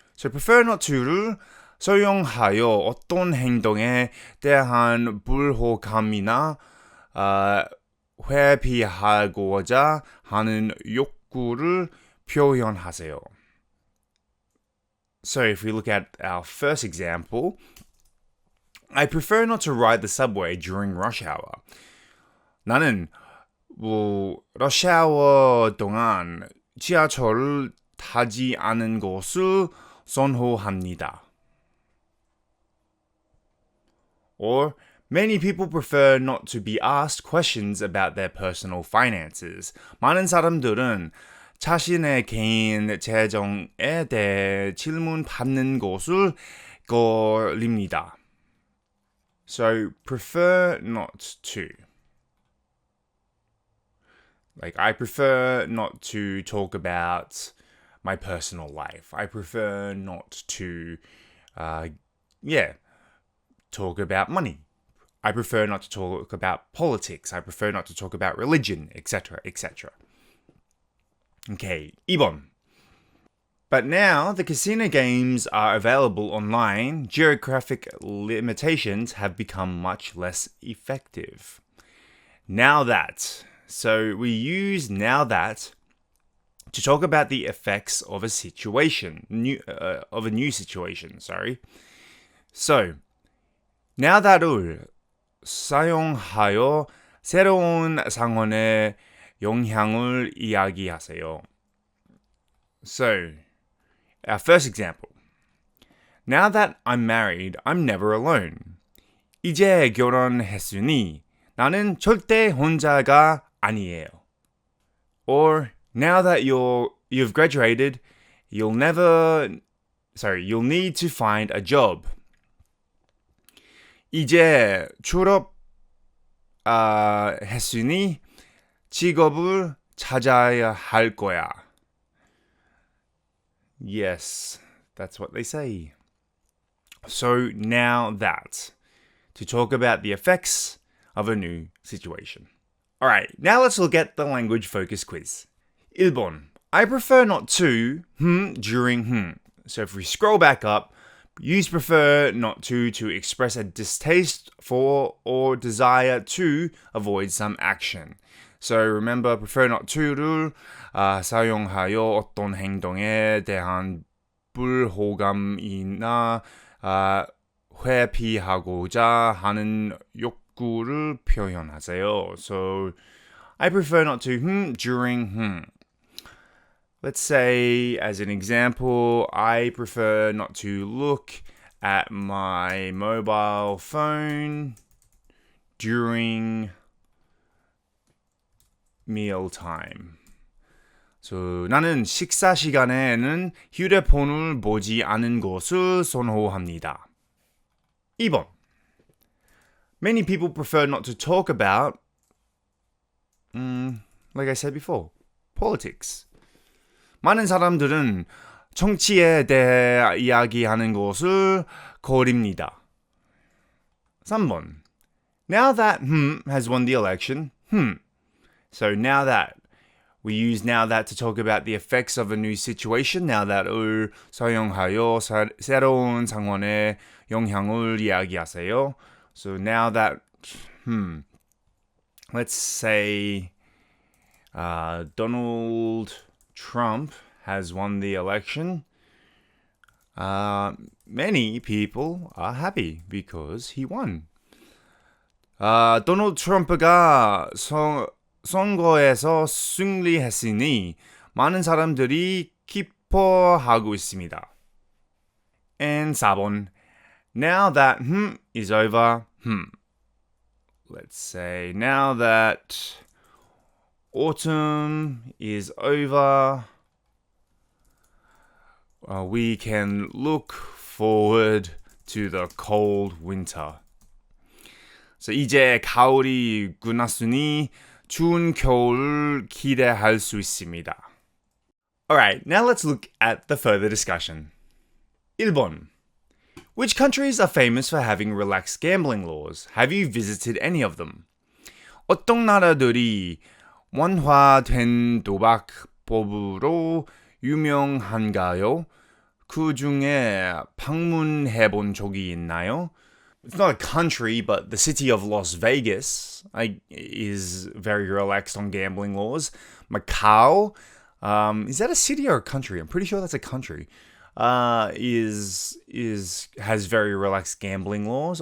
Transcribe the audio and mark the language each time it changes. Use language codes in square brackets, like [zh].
[en] So prefer not to [ko] 를 사용하여 어떤 행동에 대한 불호감이나 회피하고자 하는 욕구를 표현하세요. [en] So if we look at our first example, I prefer not to ride the subway during rush hour. [ko] 나는 rush hour 동안 지하철을 타지 않은 것을 선호합니다. [en] Or many people prefer not to be asked questions about their personal finances. [ko] 많은 사람들은 자신의 개인 재정에 대해 질문 받는 것을 꺼립니다. [en] So, prefer not to. Like, I prefer not to talk about my personal life. I prefer not to, talk about money. I prefer not to talk about politics. I prefer not to talk about religion, etc., etc. Okay, 2번. But now the casino games are available online, geographic limitations have become much less effective. Now that. So we use now that to talk about the effects of a situation, of a new situation, sorry. So, now that [ko] 을 사용하여 새로운 상황에 영향을 이야기하세요. [en] So, our first example. Now that I'm married, I'm never alone. [ko] 이제 결혼했으니 나는 절대 혼자가 아니에요. [en] Or, now that you've graduated, you'll need to find a job. [ko] 이제 했으니 직업을 찾아야 할 거야. [en] Yes, that's what they say. So now that, to talk about the effects of a new situation. Alright, now let's look at the language focus quiz. [ko] 1번. [en] I prefer not to during So if we scroll back up, use prefer not to express a distaste for or desire to avoid some action. So remember, prefer not to [ko] 를 사용하여 어떤 행동에 대한 불호감이나 회피하고자 하는 욕구를 표현하세요. [en] So I prefer not to during Let's say, as an example, I prefer not to look at my mobile phone during mealtime. [ko] So, 나는 식사 시간에는 휴대폰을 보지 않는 것을 선호합니다. 2번. [en] Many people prefer not to talk about, like I said before, politics. [ko] 많은 사람들은 정치에 대해 이야기하는 것을 거립니다. 3번. [en] Now that has won the election, So now that, we use now that to talk about the effects of a new situation. Now that [ko] 을 사용하여 새로운 상황에 영향을 이야기하세요. [en] So now that, let's say Donald Trump has won the election. Many people are happy because he won. [ko] 도널드 트럼프가 선거에서 승리했으니 많은 사람들이 기뻐하고 있습니다. [en] And 4번. Now that is over, let's say now that autumn is over, we can look forward to the cold winter. [ko] So 이제 가을이 끝났으니 추운 겨울을 기대할 수 있습니다. [en] Alright, now let's look at the further discussion. [ko] 1번. [en] Which countries are famous for having relaxed gambling laws? Have you visited any of them? [ko] 어떤 나라들이 완화된 도박법으로 유명한가요? 그 중에 방문해본 적이 있나요? [en] It's not a country, but the city of Las Vegas is very relaxed on gambling laws. Macau, is that a city or a country? I'm pretty sure that's a country. Has very relaxed gambling laws.